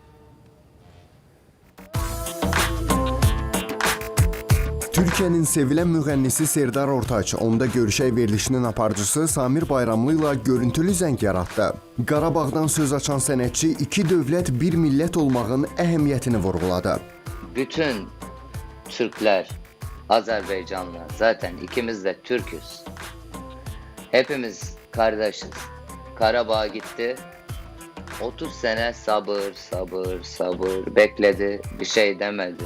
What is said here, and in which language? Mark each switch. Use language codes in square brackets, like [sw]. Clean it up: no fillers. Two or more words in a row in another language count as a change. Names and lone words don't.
[az] Türkiyənin sevilən müğənnisi Sərdar Ortaç onda görüşək verilişinin aparıcısı Samir Bayramlı ilə görüntülü zəng yaratdı. Qarabağdan söz açan sənətçi iki dövlət, bir millət olmağın əhəmiyyətini vurğuladı. [tr] Bütün Türkler Azerbaycanlı, zaten ikimiz de Türk'üz. Hepimiz kardeşiz. Karabağ gitti. 30 sene sabır bekledi, bir şey demedi.